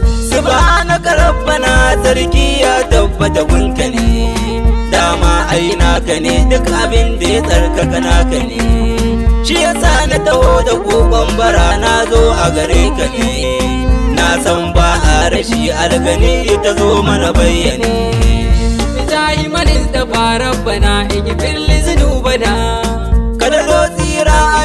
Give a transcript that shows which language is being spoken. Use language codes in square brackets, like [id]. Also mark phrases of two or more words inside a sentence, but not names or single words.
[ar] سبحانك ربنا [ha] sarki ya tabbata gunka ne. Dama ai naka ne duk abin da ya tsarkaka naka ne. Shi yasa na taho da kokon bara na zo a gare ka ne. Na san ba a rashi algani ta zo mana bayyane. [ar] بجاه من اصطفى ربنا اغفر لذنوبنا. [ha] Ka daɗo tsira